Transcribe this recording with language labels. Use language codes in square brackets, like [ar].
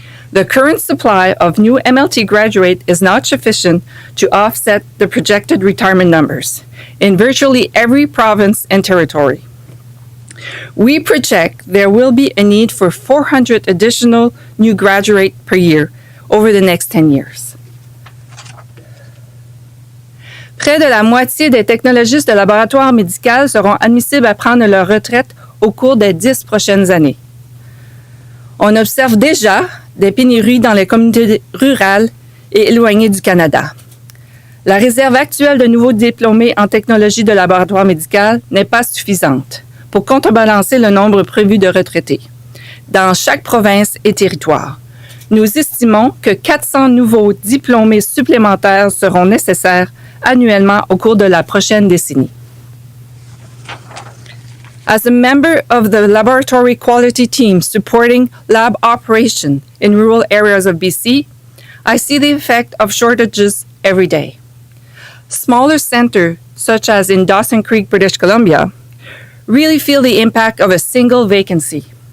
[en] The current supply of new MLT graduates is not sufficient to offset the projected retirement numbers in virtually every province and territory. We project there will be a need for 400 additional new graduates per year over the next 10 years. [fr] Près de la moitié des technologistes de laboratoire médical seront admissibles à prendre leur retraite au cours des 10 prochaines années. On observe déjà des pénuries dans les communautés rurales et éloignées du Canada. La réserve actuelle de nouveaux diplômés en technologie de laboratoire médical n'est pas suffisante pour contrebalancer le nombre prévu de retraités dans chaque province et territoire. Nous estimons que 400 nouveaux diplômés supplémentaires seront nécessaires annuellement au cours de la prochaine décennie. [en] As a member of the laboratory quality team supporting lab operation in rural areas of BC, I see the effect of shortages every day. Smaller centers, such as in Dawson Creek, British Columbia, really feel the impact of a single vacancy.